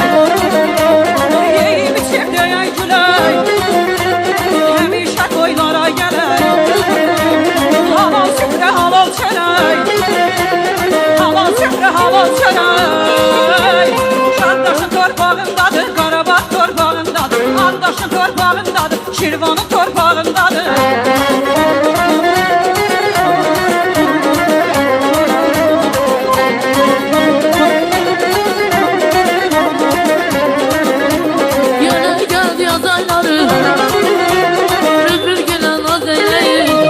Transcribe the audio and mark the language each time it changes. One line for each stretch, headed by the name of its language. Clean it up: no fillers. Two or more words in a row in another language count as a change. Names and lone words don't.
Azerbaijani: Yeyib içib deyək gülək, həmişə toylara gələk. Halal süfrə halal çörək, halal süfrə halal çörək. Qardaşın torpağındadır, Qarabağ torpağındadır, Ardaşın torpağındadır, Şirvanın torpağındadır.
Turkish: Yana geldi yaz ayları. Bülbül gelen naz eyleyin.